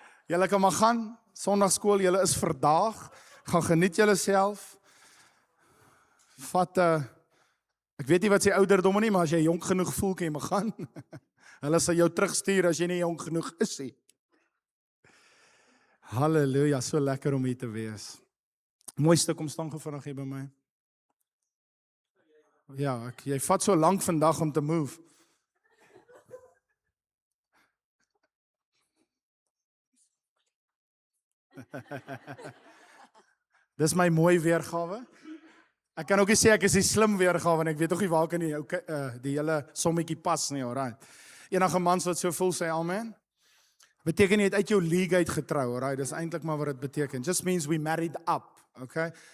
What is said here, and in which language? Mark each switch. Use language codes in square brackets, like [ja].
[af] Julle kan maar gaan, sondagskool, julle is verdaag, gaan geniet julle self. Vat, ek weet nie wat sy ouderdom nie, maar as jy jonk genoeg voel, kan jy maar gaan. Hulle sal jou terugstuur as jy nie jonk genoeg is nie. Halleluja, so lekker om hier te wees. Mooiste, kom staan gou vinnig hier by my. Ja, jy vat so lank vandag om te move. Dis my mooi weergawe. Ek kan ook nie sê ek is die slim weergawe en ek weet ook nie waar kan die hele sommetjie pas nie, alright. Enige mans wat so voel sê amen. Beteken nie het uit jou league uit getrou, alright. Dis eintlik maar wat dit beteken. [en] Just means we married up, okay?